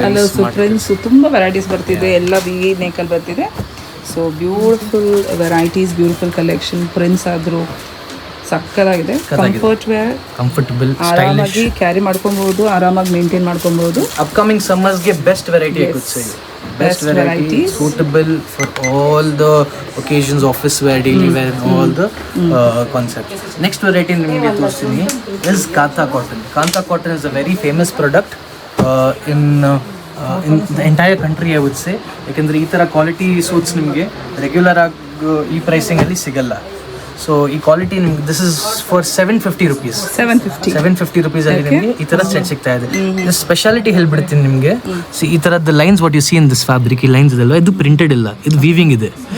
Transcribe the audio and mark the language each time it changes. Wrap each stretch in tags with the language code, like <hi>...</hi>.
<kn>Colours, prints ತುಂಬ varieties ಬರ್ತಿದೆ, ಎಲ್ಲ ವಿ ನೆಕಲ್ಲಿ ಬರ್ತಿದೆ. So beautiful varieties, beautiful collection. Prints ಆದರೂ ಸಕ್ಕತ್ತಾಗಿದೆ. ಕಂಫರ್ಟ್ ವೇರ್, ಕಂಫರ್ಟಬಲ್, ಆರಾಮಾಗಿ ಕ್ಯಾರಿ ಮಾಡ್ಕೊಬಹುದು, ಆರಾಮಾಗಿ ಮೇಂಟೈನ್ ಮಾಡ್ಕೊಬಹುದು. ಅಪ್ಕಮಿಂಗ್ ಸಮ್ಮರ್ಸ್ಗೆ ಬೆಸ್ಟ್ ವೆರೈಟಿ ಆಗುತ್ತೆ.</kn> <en>Best variety, suitable for all the occasions, office wear, daily wear, and all the concepts. Next variety</en> <kn>nimge torsini</kn> <en>is Kantha cotton. Kantha cotton is a very famous product in the entire country, I would say.</en> <kn>ಯಾಕಂದರೆ ಈ ಥರ quality suits ನಿಮಗೆ regular ಆಗಿ ಈ ಪ್ರೈಸಿಂಗಲ್ಲಿ ಸಿಗಲ್ಲ. So ಈ quality ನಿಮ್ಗೆ</kn> <en>This is for 750 rupees.</en> <kn>750 rupees ಅಲ್ಲಿ ನಿಮಗೆ ಈ ಥರ ಸೆಟ್ ಸಿಗ್ತಾ ಇದೆ. ಸ್ಪೆಷಾಲಿಟಿ ಹೇಳ್ಬಿಡ್ತೀನಿ ನಿಮಗೆ. ಸಿ ಈ ಥರದ್ದು lines</kn> <en>what you see in this fabric,</en> <kn>ಈ ಲೈನ್ಸ್ ಇದೆಲ್ಲ ಇದು ಪ್ರಿಂಟೆಡ್ ಇಲ್ಲ, ಇದು ವೀವಿಂಗ್ ಇದೆ.</kn>